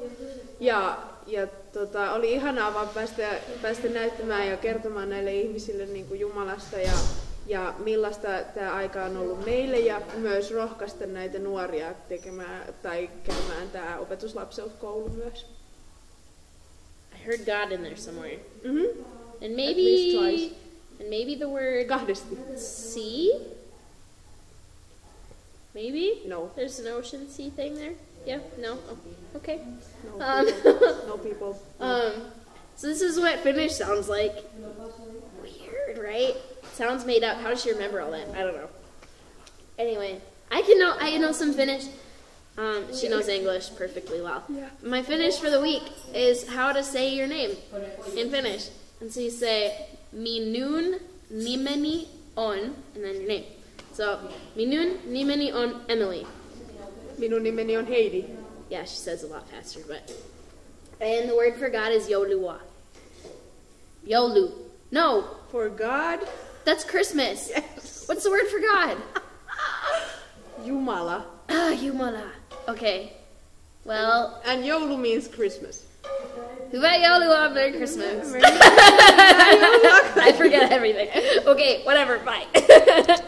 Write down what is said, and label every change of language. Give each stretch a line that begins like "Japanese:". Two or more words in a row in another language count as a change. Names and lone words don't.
Finnish: Ja oli ihanaa vaan päästä näyttämään ja kertomaan näille ihmisille niin kuin Jumalasta ja millaista tämä aika on ollut meille ja myös rohkaista näitä nuoria tekemään tai käymään tämä opetuslapseuskoulu myös.
English: I heard God in there somewhere. And At least twice. maybe the word
Finnish: Kahdesti.
English: sea? Maybe? No. There's an ocean sea thing there? Yeah? No? Oh, okay. No people. So this is what Finnish sounds like. Weird, right? Sounds made up. How does she remember all that? I don't know. Anyway, I know some Finnish. She knows English perfectly well. Yeah. My Finnish for the week is how to say your name in Finnish. And so you say,
Finnish: minun nimeni on,
English: and then your name. So,
Finnish: minun nimeni on Emily. Minun nimeni on Heidi.
English: Yeah, she says a lot faster, but... And the word for God is Joulua.
Finnish: Joulu. No.
English: For God? That's Christmas. Yes. What's the word for God?
Finnish: Jumala. Jumala.
English: Okay. Well... And joulu means Christmas.
Finnish: Hyvää joulua,
English: Merry Christmas. I forget everything. Okay, whatever, bye.